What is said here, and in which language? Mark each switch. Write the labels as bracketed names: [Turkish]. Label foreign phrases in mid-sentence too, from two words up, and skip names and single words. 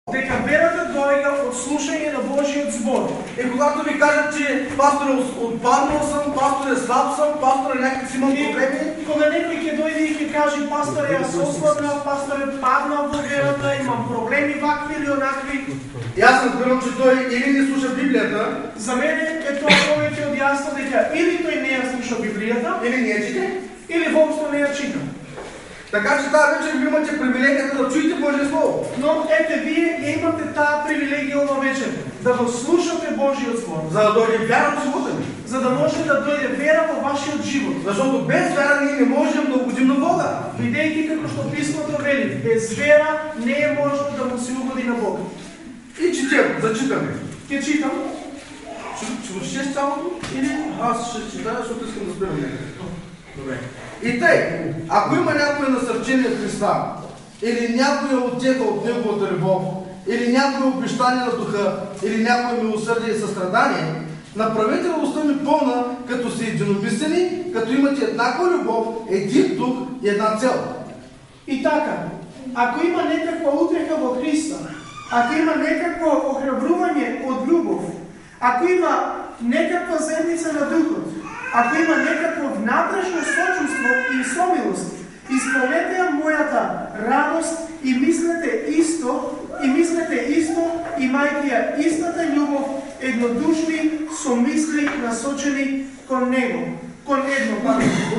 [Macedonian] Дека верата доаѓа од слушање на Божиот збор. [Bulgarian] И когато ви кажат, че пастор отпаднал съм, пастор слаб съм, пастор някакви си имам проблеми. [Macedonian] Кога некој ќе дојде и ќе каже пастор јас ослабнал, пастор паднал во верата, имам проблеми вакви или онакви. [Bulgarian] И аз разбирам, че той или не слуша Библията, [Macedonian] за мене е тоа повеќе од јасно дека или тој не ја слуша Библијата, [Bulgarian] или не я чите, [Macedonian] или воопшто не ја чита. [Bulgarian] Така че тази вечер ви имате привилегията да чуете Божие Слово. [Macedonian] Но ете, вие ја имате таа привилегија ова вечер, да го слушате Божиот збор. [Bulgarian] За да дойде вяра в живота ни. [Macedonian] За да може да дойде вера во вашиот живот. [Bulgarian] Защото без вяра ние не можем да угодим на Бога. [Macedonian] Видејќи како што Писмото вели, без вера не е можно да му се угоди на Бога. [Bulgarian] И четем, зачитаме. [Macedonian] Ќе читам. [Bulgarian] Ще го четеш цялото? Или аз ще читая, защото искам да спирам някъде. Добре. И тъй, ако има някое насърчение в Христа, или някоя отека от Неговата любов, или някое обещание на Духа, или някое милосърдие и състрадание, направете радостта ми пълна, като си единомислени, като имате еднаква любов, един дух и една цел. [Macedonian] И така, ако има некаква утреха во Христа, ако има некакво охрабрување од љубов, ако има некаква заедница на Духот, ако има некакво внатрешно сочувство и сомилост, исполнете ја мојата радост и мислете исто, имајќи ја истата љубов, еднодушни со мисли насочени кон него, кон едно паметно.